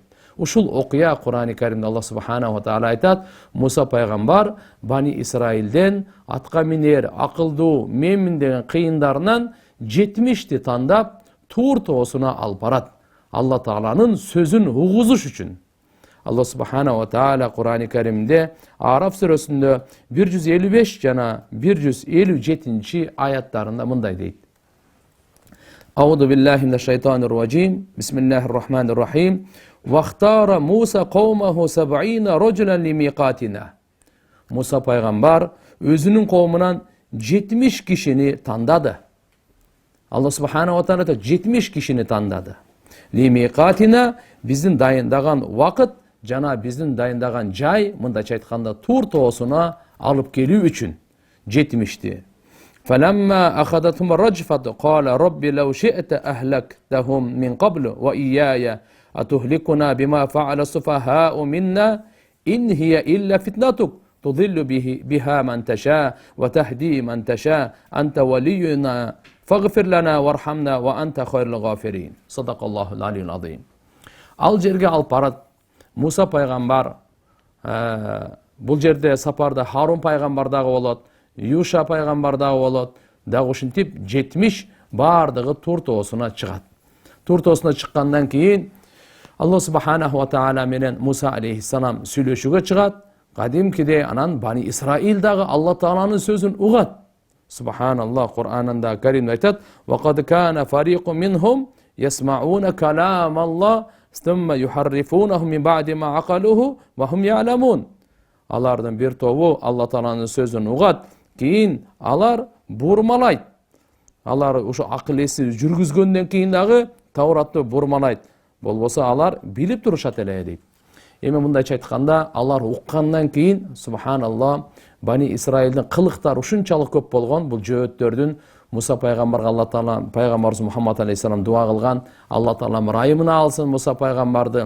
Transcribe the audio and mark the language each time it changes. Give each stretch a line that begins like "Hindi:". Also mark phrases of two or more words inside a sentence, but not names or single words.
Kyrgyz: Ушул окуя Кур'ани Каримде Алла
Arabic: سبحانه وتعالى
Kyrgyz: айтат: Муса пайгамбар Бани Исраилден атка минер, акылдуу, менмин деген кыйындарынан 70ти тандап Тур тоосуна алып барат. Алла Тааланын сөзүн угузуш үчүн. Алла
Arabic: سبحانه وتعالى
Kyrgyz: Кур'ани Каримде Араф сүрөсүндө 155 жана 157 аяттарында мындай дейт:
Arabic: أعوذ بالله من الشيطان الرجيم. بسم الله الرحيم. واختار موسى قومه 70 رجلا لميقاتنا.
Kyrgyz: Муса пайгамбар өзүнүн коомунан 70 кишини тандады. Алла
Arabic: سبحانه وتعالى
Kyrgyz: 70 кишини тандады. Лимиқатина, биздин дайындаган вакыт жана биздин дайындаган жай, мындайча айтканда Тур тоосуна алып келүү үчүн 70ти.
Arabic: فلما أخذتهم الرجفة قال رب لو شئت أهلكتهم من قبل وإياي أتهلكنا بما فعل السفهاء منا إن هي إلا فتنتك تضل بها من تشاء وتهدي من تشاء أنت ولينا فاغفر لنا وارحمنا وأنت خير الغافرين. صدق الله العلي العظيم.
Kyrgyz: Ал жерге алып барат Муса пайгамбар. Бул жерде сапарда Харун пайгамбар дагы болот, Юша пайгамбар дагы болот. Дагы ушинтип 70 бардыгы Тур тоосуна чыгат. Тур тоосуна чыккандан кийин Алла
Arabic: سبحانه وتعالى
Kyrgyz: менен Муса алейхиссалам сүйлөшүүгө чыгат. Кадимкидей анан Бани Исраил дагы Алла Тааланын сөзүн угат. Субханаллах, Кур'анында Каримде айтат:
Arabic: "وقد كان فريق منهم يسمعون كلام الله ثم يحرفونه من بعد ما عقلوه وهم يعلمون."
Kyrgyz: Алардын бир тобу Алла Тааланын сөзүн угат, кийин алар бурмалайт. алар ушу акыл эси жүргүзгөндөн кийин дагы Тауратты бурмалайт. Болбосо алар билип турушат эле дейт. Эми мындайча айтканда, алар уккандан кийин, субханалла, Бани Исраилдин кылыктары ушунчалык көп болгон, бул жөөттөрдүн Муса пайгамбарга Алла Таала, пайгамбарыбыз Мухаммад алейхиссалам дуа кылган, Алла Таала ырайымына алсын Муса пайгамбарды.